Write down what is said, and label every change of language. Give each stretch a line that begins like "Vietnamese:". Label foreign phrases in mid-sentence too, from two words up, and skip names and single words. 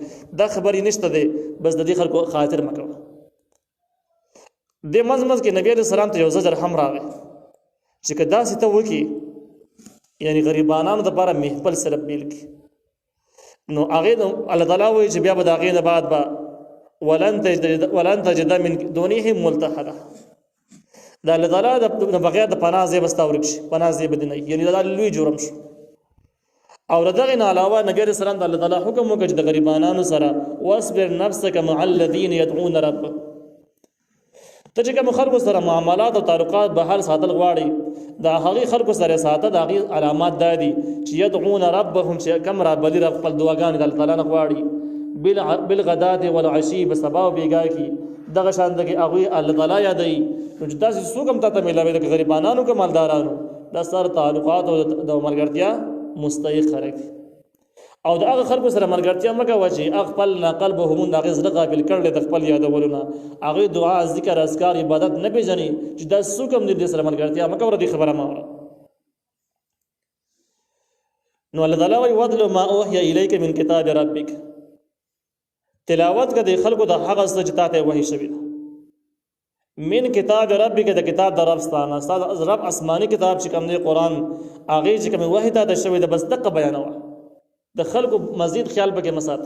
Pashto: دا خبرې نشته دی، بس د دې خلکو خاطر مه کوه. دې منځ منځ کې نبي
Arabic: علیه السلام
Pashto: ته یو زجر هم راغی چې که داسې ته وکړي، یعنی غریبانانو دپاره محفل صرف بیل کړي، نو هغې الله تعالی وایي چې بیا به د هغې نه بعد به
Arabic: ولن تجد من دونه ملتحدا،
Pashto: د الله تعالی د بغیر د پناه ځای به ستا ورک شي، پناه ځای به دې نه وي، یعنې دا لوی جرم شو. او له دغې نه علاوه نبي
Arabic: علیه السلام
Pashto: د الله تعالی حکم وکړ چې د غریبانانو سره
Arabic: واصبر نفسک مع الذین یدعون ربهم،
Pashto: ته چې کوم خلکو سره معاملات او تعلقات به حال ساتل غواړي، د هغې خلکو سره ساته. د هغې علامات دا دي چې
Arabic: یدعون ربهم،
Pashto: چې کوم رابلي رب خپل دعاګانې د الله تعالی نه غواړي،
Arabic: بالغداة والعشي،
Pashto: به سبا او بېګا کې دغه شان ده کې هغوی الله تعالی یادوي. نو چې داسې څوک هم تا ته میلاوي ده، که غریبانانو که مالدارانو، دا سره تعلقات او د ملګرتیا مستحق خلک دي. او د هغه خلکو سره ملګرتیا مه کوه چې خپل قلبهم د هغې زړه غافل کړلی د خپل یادولو نه، هغوی دعا ذکر اذکار عبادت نه پېژني، چې دا څوک هم دې سره ملګرتیا مه کوه، دې خبره مه وره. نو الله تعالی وایي
Arabic: واتل ما اوحی الیک من کتاب ربک،
Pashto: تلاوت که د خلکو د هغه څه چې تا ته وحی شوي ده،
Arabic: من کتاب ربک،
Pashto: د کتاب د رب ستانه، ستا د رب آسماني کتاب چې کوم دی قرآن، هغې چې کومې وحی تا ته شوي ده بس دقه بیانوه، د خلکو مزید خیال پکې مه ساته.